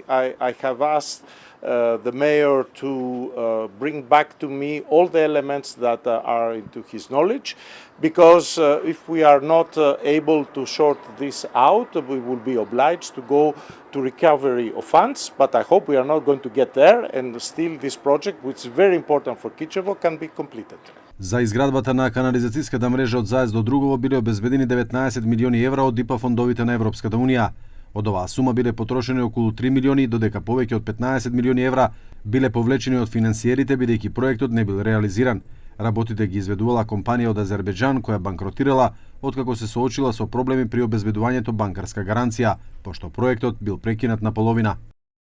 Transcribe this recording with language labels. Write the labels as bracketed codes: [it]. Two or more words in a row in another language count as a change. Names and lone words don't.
[en] I have asked the mayor to bring back to me all the elements that are into his knowledge, because if we are not able to sort this out, we will be obliged to go to recovery of funds, but I hope we are not going to get there, and still this project, which is very important for Kičevo, can be completed. [mk] За изградбата на канализацијската мрежа од Заец до Другово биле обезбедени 19 милиони евра од ИПА фондовите на Европската Унија. Од оваа сума биле потрошени околу 3 милиони, додека повеќе од 15 милиони евра биле повлечени од финансиерите бидејќи проектот не бил реализиран. Работите ги изведувала компанија од Азербеџан која банкротирала откако се соочила со проблеми при обезбедувањето банкарска гаранција, пошто проектот бил прекинат на половина.